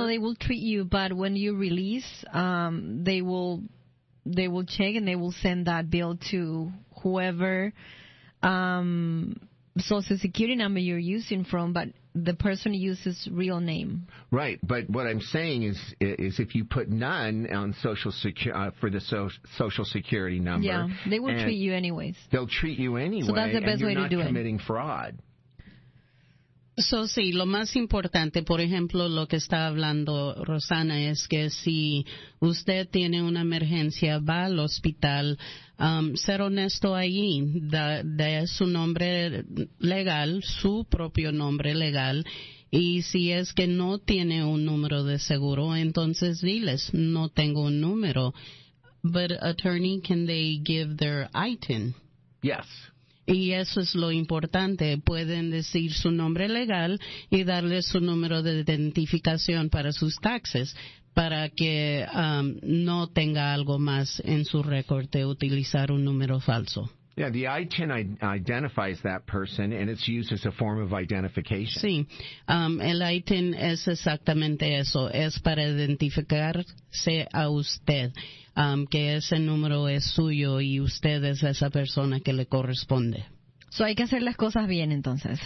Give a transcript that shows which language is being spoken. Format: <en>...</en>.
<en>No, they will treat you, but when you release, they will check and they will send that bill to whoever Social Security number you're using from, but the person uses real name. Right, but what I'm saying is if you put none on for the Social Security number, yeah, they will treat you anyways. They'll treat you anyway. So that's the best way to do it. And you're not committing fraud.</en> <es>So, sí, lo más importante, por ejemplo, lo que está hablando Rosana es que si usted tiene una emergencia, va al hospital, ser honesto allí, de su nombre legal, su propio nombre legal, y si es que no tiene un número de seguro, entonces diles, no tengo un número.</es> <en>But attorney, can they give their ITIN? Yes.</en> <es>Y eso es lo importante. Pueden decir su nombre legal y darle su número de identificación para sus taxes, para que no tenga algo más en su récord de utilizar un número falso.</es> <en>Yeah, the ITIN identifies that person, and it's used as a form of identification.</en> <es>Sí, el ITIN es exactamente eso, es para identificarse a usted, que ese número es suyo y usted es esa persona que le corresponde. So hay que hacer las cosas bien, entonces.</es>